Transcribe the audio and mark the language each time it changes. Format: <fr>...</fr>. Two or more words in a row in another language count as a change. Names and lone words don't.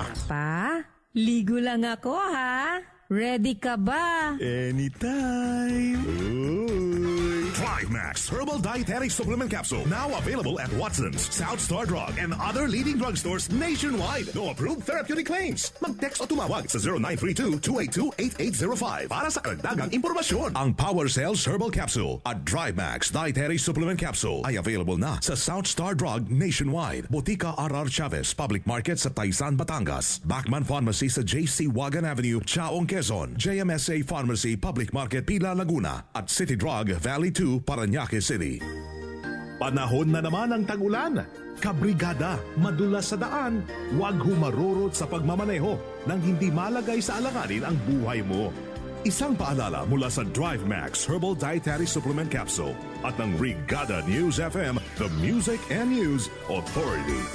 <tl>Pa, ligo lang ako ha. Ready ka ba?</tl> <en>Anytime. Drive Max Herbal Dietary Supplement Capsule. Now available at Watson's, South Star Drug, and other leading drugstores nationwide. No approved therapeutic claims.</en> <tl>Mag-text o tumawag sa 0932-282-8805 para sa karagdagang impormasyon. Ang Power Cells Herbal Capsule at Drive Max Dietary Supplement Capsule ay available na sa South Star Drug nationwide. Botica R.R. Chavez Public Market sa Taysan, Batangas. Bachman Pharmacy sa J.C. Wagan Avenue, Chaong, Quezon. JMSA Pharmacy Public Market, Pila, Laguna. At City Drug Valley 2, Parañaque City. Panahon na naman ang tag-ulan. Kabrigada, madulas sa daan. Huwag humarurot sa pagmamaneho nang hindi malagay sa alanganin ang buhay mo. Isang paalala mula sa Drive Max Herbal Dietary Supplement Capsule at ng Brigada News FM,</tl> <en>the Music and News Authority.</en>